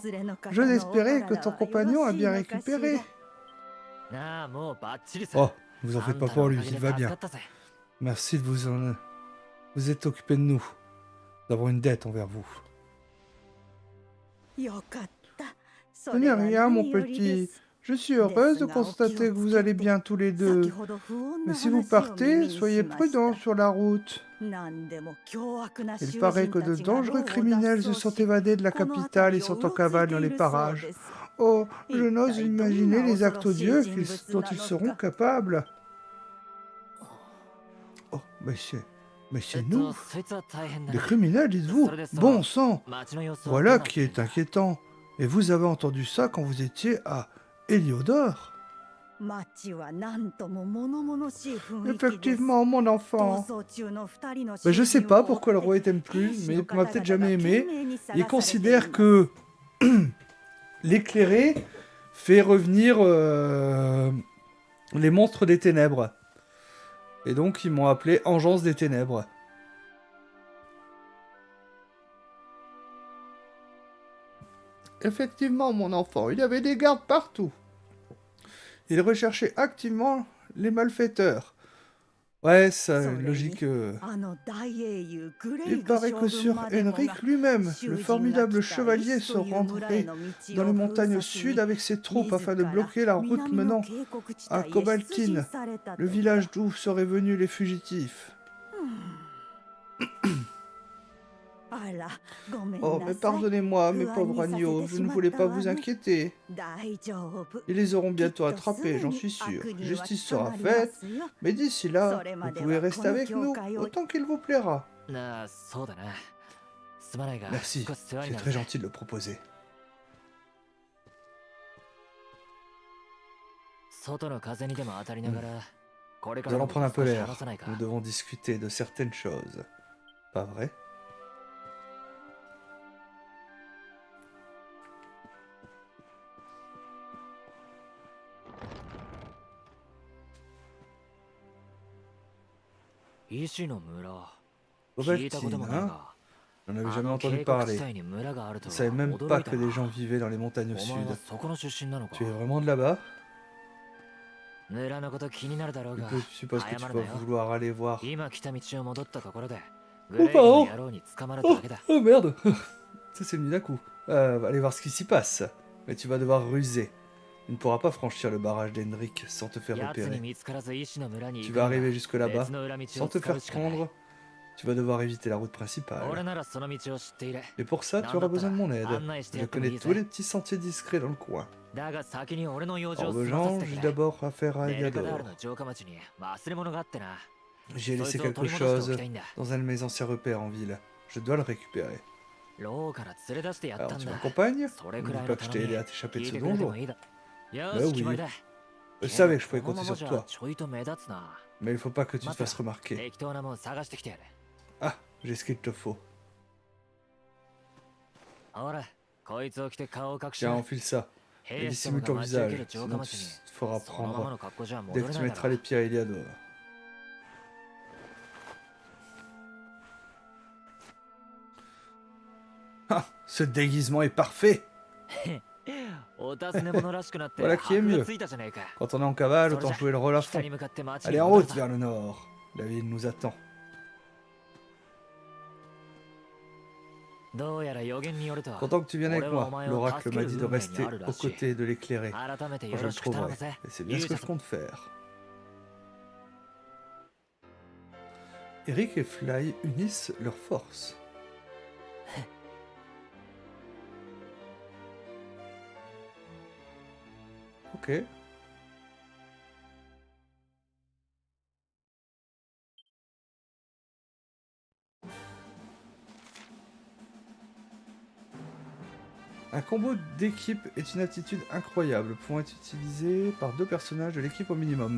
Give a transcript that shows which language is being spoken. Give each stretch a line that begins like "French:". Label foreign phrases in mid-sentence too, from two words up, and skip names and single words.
French: J'ose espérer que ton compagnon a bien récupéré.
Japanese: なあ、もうバッチリさ。
French: Oh, vous en
Japanese: あ
French: faites
Japanese: ん
French: pas
Japanese: たの
French: pour
Japanese: お
French: lui,
Japanese: かげ
French: il
Japanese: で
French: va
Japanese: 助
French: bien.
Japanese: かったぜ。
French: Merci de vous êtes occupé de nous. Nous avons une dette envers vous. Ce n'est rien, mon petit. Je suis heureuse de constater que vous allez bien tous les deux. Mais si vous partez, soyez prudents sur la route. Il paraît que de dangereux criminels se sont évadés de la capitale et sont en cavale dans les parages. Oh, je n'ose imaginer les actes odieux dont ils seront capables. Oh, mais c'est
Japanese: えっ
French: nous,
Japanese: と、そいつは大変だ
French: des
Japanese: な。
French: criminels, dites-vous.
Japanese: それでさ、
French: Bon sang,
Japanese: 街の様子は
French: voilà
Japanese: どうなって
French: qui
Japanese: ん
French: est
Japanese: だ。
French: inquiétant. Et vous avez entendu ça quand vous étiez à Héliodor? Effectivement, mon enfant. Mais je sais pas pourquoi le roi t'aime plus, mais il m'a peut-être jamais aimé. Il considère que l'éclairé fait revenir les monstres des ténèbres. Et donc ils m'ont appelé Engeance des ténèbres. Effectivement, mon enfant, il y avait des gardes partout. Il recherchait activement les malfaiteurs. Ouais, ça,
Japanese: それに
French: logique.
Japanese: あの大英雄グレ
French: Il
Japanese: イグ
French: paraît
Japanese: 将
French: que
Japanese: 軍
French: sur
Japanese: までもが
French: Henrik lui-même,
Japanese: 囚
French: le
Japanese: 人が
French: formidable
Japanese: 来た
French: chevalier
Japanese: イ
French: se
Japanese: スという村へ
French: rendrait
Japanese: の
French: dans
Japanese: 道
French: les
Japanese: を封
French: montagnes au
Japanese: 鎖し
French: sud avec ses troupes
Japanese: 自
French: afin de
Japanese: ら
French: bloquer la route
Japanese: 南の
French: menant
Japanese: 渓谷地
French: à
Japanese: 帯へ出陣
French: Kobaltine,
Japanese: された
French: le
Japanese: とか
French: village d'où seraient venus les fugitifs.
Japanese: あらごめん
French: Oh,
Japanese: な
French: mais
Japanese: さい
French: pardonnez-moi, mes
Japanese: 不安
French: pauvres
Japanese: にさせ
French: agneaux,
Japanese: て
French: je
Japanese: し
French: ne
Japanese: まっ
French: voulais
Japanese: た
French: pas
Japanese: わ
French: vous
Japanese: ね
French: inquiéter.
Japanese: 大丈夫
French: Ils les auront
Japanese: きっ
French: bientôt
Japanese: とす
French: attrapés,
Japanese: ぐ
French: j'en
Japanese: に
French: suis sûr.
Japanese: 悪には
French: Justice
Japanese: 捕
French: sera
Japanese: まりま
French: faite,
Japanese: すよ
French: mais d'ici
Japanese: そ
French: là,
Japanese: れ
French: vous
Japanese: まで
French: pouvez
Japanese: はこ
French: rester
Japanese: の
French: avec
Japanese: 教
French: nous
Japanese: 会を
French: autant qu'il vous plaira.
Japanese: なあ、そうだな。すまないが、
French: Merci,
Japanese: 少し世話に
French: c'est
Japanese: なる
French: très
Japanese: ぜ。
French: gentil de le proposer.
Japanese: 外の風にでも当たりながら、これか
French: Nous
Japanese: ら
French: allons
Japanese: の
French: prendre un
Japanese: こと
French: peu
Japanese: 少し
French: l'air.
Japanese: 話さないか。
French: Nous devons discuter de certaines choses. Pas vrai?
Japanese: 医師の村。聞いたこ
French: Kobaltine,
Japanese: ともない
French: hein?
Japanese: が。
French: J'en avais
Japanese: あ
French: jamais
Japanese: の
French: entendu
Japanese: 渓谷地
French: parler.
Japanese: 帯に村があると
French: Je
Japanese: は
French: savais même
Japanese: 驚
French: pas
Japanese: いた
French: que des gens
Japanese: な。
French: vivaient dans les montagnes au
Japanese: お前
French: sud.
Japanese: はそこの出身なのか。
French: Tu es vraiment de là-bas?
Japanese: 村のこと気になるだろう
French: Je
Japanese: が。
French: suppose que
Japanese: 謝
French: tu
Japanese: る
French: vas
Japanese: なよ。
French: vouloir aller voir.
Japanese: 今来た道を戻ったところで、
French: Oh,
Japanese: グレイグの野郎に捕まる
French: Oh,
Japanese: だけだ。
French: oh merde! Ça c'est venu d'un coup. Allez voir ce qui s'y passe. Mais tu vas devoir ruser. Tu ne pourras pas franchir le barrage d'Hendrik sans te faire
Japanese: 奴に
French: repérer.
Japanese: 見つからず医師の村に
French: Tu
Japanese: 行く
French: vas
Japanese: なら
French: arriver jusque là-bas
Japanese: 別の裏道を
French: sans te
Japanese: 使う
French: faire
Japanese: しかない。
French: prendre. Tu vas devoir éviter la route
Japanese: 俺
French: principale.
Japanese: ならその道を知っている。
French: Et pour ça, tu
Japanese: なんだ
French: auras
Japanese: った
French: besoin de mon
Japanese: ら
French: aide.
Japanese: 案内して
French: Je
Japanese: やってもい
French: connais
Japanese: い
French: tous
Japanese: ぜ。
French: les petits sentiers discrets dans le coin.
Japanese: だが先に俺の用事
French: En
Japanese: を済まさ
French: revanche,
Japanese: せて
French: j'ai
Japanese: くれ。
French: d'abord affaire à
Japanese: デルカダール
French: Eliador.
Japanese: の城下町に忘れ物があってな。
French: J'ai
Japanese: そい
French: laissé
Japanese: つを取
French: quelque
Japanese: り戻してお
French: chose
Japanese: きたいんだ。
French: dans un de mes anciens repères en ville. Je dois le récupérer.
Japanese: 牢から連れ出してやった
French: Alors
Japanese: ん
French: tu
Japanese: だ。
French: m'accompagnes?
Japanese: それく
French: N'oublie
Japanese: らい
French: pas
Japanese: の
French: que je
Japanese: 頼
French: t'ai
Japanese: み
French: aidé à t'échapper
Japanese: 聞
French: de
Japanese: い
French: ce
Japanese: てくれて
French: donjon.
Japanese: もいいだ。よ
French: Bah
Japanese: し、決ま
French: oui.
Japanese: りだ。
French: Je savais que je
Japanese: け
French: pouvais
Japanese: どこの
French: compter
Japanese: まま
French: sur
Japanese: じゃ
French: toi.
Japanese: ちょいと目立つな。
French: Mais il faut pas que tu te
Japanese: 待って
French: fasses remarquer.
Japanese: 適当なもん探してきてやる。
French: Ah, j'ai ce qu'il te faut.
Japanese: ほら、こいつを着て顔を隠し
French: Tiens,
Japanese: な。
French: enfile ça. Et
Japanese: 兵士ども
French: dissimule
Japanese: が
French: ton
Japanese: 待ち受け
French: visage.
Japanese: る城下
French: Sinon
Japanese: 町
French: tu
Japanese: に
French: te feras
Japanese: そのまま
French: prendre
Japanese: の格好じゃ
French: dès
Japanese: 戻
French: que
Japanese: れ
French: tu
Japanese: ないだ
French: mettras
Japanese: ろ
French: les。pieds à Eliador. Ah, ce déguisement est parfait!
Japanese: お尋ね者らしくなって
French: Voilà qui est
Japanese: 箔が
French: mieux.
Japanese: ついたじゃねえか。
French: Quand on est en cavale, autant jouer le rôle à
Japanese: 北
French: fond.
Japanese: に向かって町
French: Allez
Japanese: に
French: en
Japanese: 戻る
French: route
Japanese: ぞ。
French: vers le nord. La ville nous attend.
Japanese: どうやら予言によると、
French: Content que tu viennes avec
Japanese: 俺はお
French: moi.
Japanese: 前を
French: L'oracle
Japanese: 助け
French: m'a
Japanese: る
French: dit de
Japanese: 運命に
French: rester
Japanese: あるら
French: aux
Japanese: しい。
French: côtés et de l'éclairer.
Japanese: 改めて
French: Quand
Japanese: よ
French: je
Japanese: ろ
French: le
Japanese: しく頼む
French: trouverai.
Japanese: ぜ。
French: Et c'est bien
Japanese: 勇
French: ce que
Japanese: 者
French: je
Japanese: 様
French: compte faire. Eric et Fly unissent leurs forces. Ok. Un combo d'équipe est une attitude incroyable, pouvant être utilisé par deux personnages de l'équipe au minimum.